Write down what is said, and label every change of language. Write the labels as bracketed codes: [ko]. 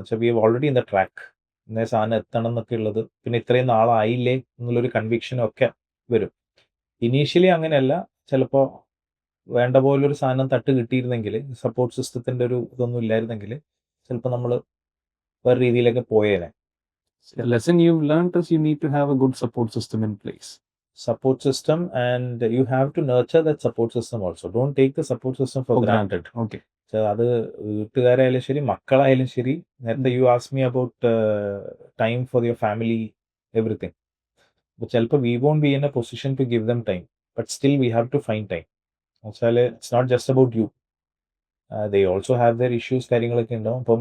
[ml] വെച്ചാൽ [en] we have already in the track, [ml] ഇന്നേ സാധനം എത്തണം എന്നൊക്കെ ഉള്ളത്, പിന്നെ ഇത്രയും നാളായില്ലേ എന്നുള്ളൊരു കൺവിക്ഷനും ഒക്കെ വരും. ഇനീഷ്യലി അങ്ങനെയല്ല. ചിലപ്പോൾ വേണ്ട പോലൊരു സാധനം തട്ട് കിട്ടിയിരുന്നെങ്കിൽ, സപ്പോർട്ട് സിസ്റ്റത്തിൻ്റെ ഒരു ഇതൊന്നും ഇല്ലായിരുന്നെങ്കിൽ ചിലപ്പോൾ നമ്മൾ വേറെ രീതിയിലൊക്കെ പോയേനെ. [en] The lesson you've learned is you need to have a good support system in place. Support system, and you have to nurture that support system also. Don't take the support system for granted. Okay. [ml] അത് വീട്ടുകാരായാലും ശരി, മക്കളായാലും ശരി. [en] നേരത്തെ you ask me about time for your family, everything. അപ്പോൾ ചിലപ്പോൾ we won't be in a position to give them time, but still we have to find time. എന്നുവെച്ചാൽ it's not just about you, they also have their issues, [ml] കാര്യങ്ങളൊക്കെ ഉണ്ടാവും.